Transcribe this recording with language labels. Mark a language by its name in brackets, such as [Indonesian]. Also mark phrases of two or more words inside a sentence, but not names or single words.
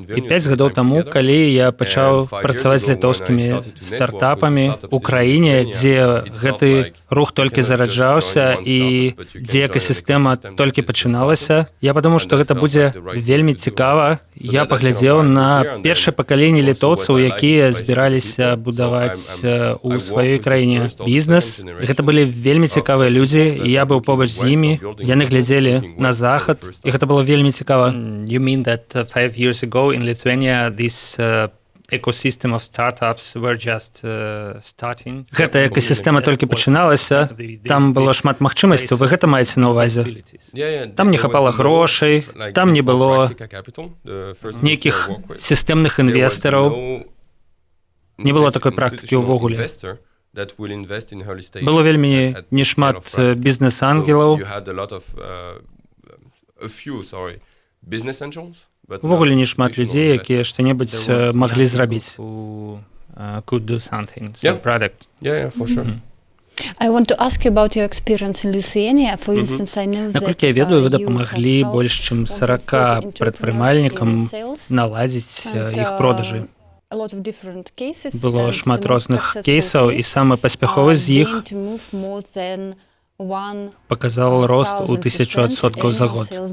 [Belarusian] І 5 гадоў таму, калі я пачаў працаваць з літоўскімі стартапамі ў краіне, дзе гэты рух толькі зараджаўся і дзе экасістэма толькі пачыналася, я падумаў, што гэта будзе вельмі цікава. Я паглядзеў на першае пакаленне літоўцаў, якія збіраліся будаваць у сваёй краіне бізнес. Гэта былі вельмі цікавыя людзі, і я быў побач з імі. Яны глядзелі на захад, і гэта было вельмі цікава. [English] You mean that 5 years ago in Lithuania this ecosystem of startups were just starting. [Belarusian] Гэта экасістэма толькі пачыналася, там было шмат магчымасцяў, вы гэта маеце на ўвазе? Там не хапала грошай, там не было нейкіх сістэмных інвестараў, не было такой практыкі ўвогуле. Было вельмі нешмат бізнес-ангелаў, увогуле нешмат людзей, якія што-небудзь маглі зрабіць. [English] Could do something, so product. Yeah, for sure. I want to ask you about your experience in Lithuania. For instance, I know that [Belarusian] Наколькі я ведаю, вы дапамаглі больш чым 40 прадпрымальнікам наладзіць іх продажы. Было шмат розных кейсаў, і самы паспяховы з іх паказаў рост у 1000% за год.